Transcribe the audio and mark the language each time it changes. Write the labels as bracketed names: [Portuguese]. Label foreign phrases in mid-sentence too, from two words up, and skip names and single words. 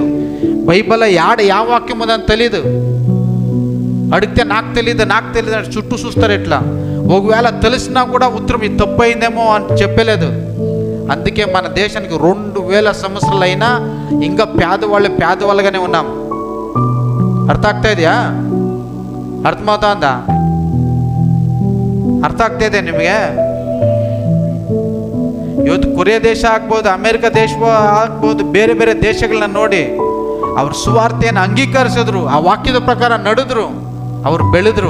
[Telugu] బైబిల్లో యా వాక్యం ఉందని తెలీదు. అడిగితే నాకు తెలియదు అంటే చుట్టూ చూస్తారు. ఇట్లా ఒకవేళ తెలిసినా కూడా ఉత్తరం ఇది తప్పు అయిందేమో అని చెప్పలేదు. అందుకే మన దేశానికి 2000 సంవత్సరాలు అయినా ఇంకా పేదవాళ్ళుగానే ఉన్నాం. [Kannada] ಅರ್ಥ ಆಗ್ತಾ ಇದೆಯಾ? ಅರ್ಥಮೌತಾ ಅಂದ? ಅರ್ಥ ಆಗ್ತಾ ಇದೆ ನಿಮಗೆ? ಇವತ್ತು ಕೊರಿಯಾ ದೇಶ ಆಗ್ಬೋದು, ಅಮೆರಿಕ ದೇಶ ಆಗ್ಬೋದು, ಬೇರೆ ಬೇರೆ ದೇಶಗಳನ್ನ ನೋಡಿ ಅವ್ರ ಸುವಾರ್ತೆಯನ್ನು ಅಂಗೀಕರಿಸಿದ್ರು, ಆ ವಾಕ್ಯದ ಪ್ರಕಾರ ನಡೆದ್ರು, ಅವ್ರು ಬೆಳೆದ್ರು.